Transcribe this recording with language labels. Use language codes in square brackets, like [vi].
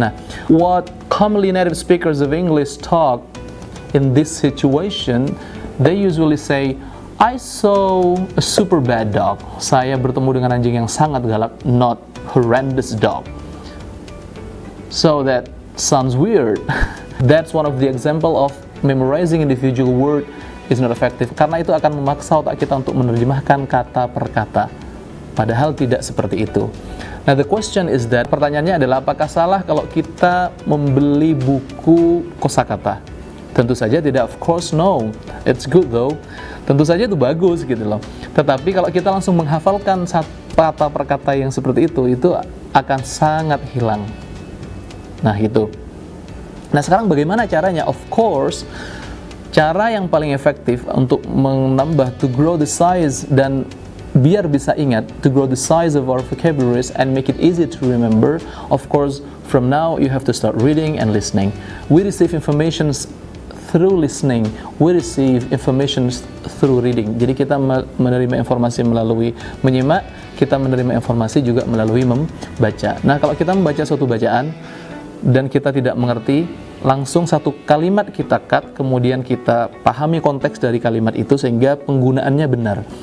[en] Nah, what commonly native speakers of English talk in this situation, they usually say, I saw a super bad dog. [id] Saya bertemu dengan anjing yang sangat galak, [en] not horrendous dog. So that sounds weird. That's one of the example of memorizing individual word is not effective. [id] Karena itu akan memaksa otak kita untuk menerjemahkan kata per kata. Padahal tidak seperti itu. [en] Now the question is that, [id] pertanyaannya adalah apakah salah kalau kita membeli buku kosakata? Tentu saja tidak, [en] of course no. It's good though. [id] Tentu saja itu bagus gitu loh. Tetapi kalau kita langsung menghafalkan kata per kata yang seperti itu akan sangat hilang. Nah gitu. Nah sekarang bagaimana caranya? [en] Of course, [id] cara yang paling efektif untuk menambah, [en] to grow the size [id] dan biar bisa ingat, [en] to grow the size of our vocabularies and make it easy to remember, of course, from now you have to start reading and listening. We receive information through listening, we receive information through reading. [id] Jadi kita menerima informasi melalui menyimak, kita menerima informasi juga melalui membaca. Nah, kalau kita membaca suatu bacaan dan kita tidak mengerti, langsung satu kalimat kita cut, kemudian kita pahami konteks dari kalimat itu sehingga penggunaannya benar.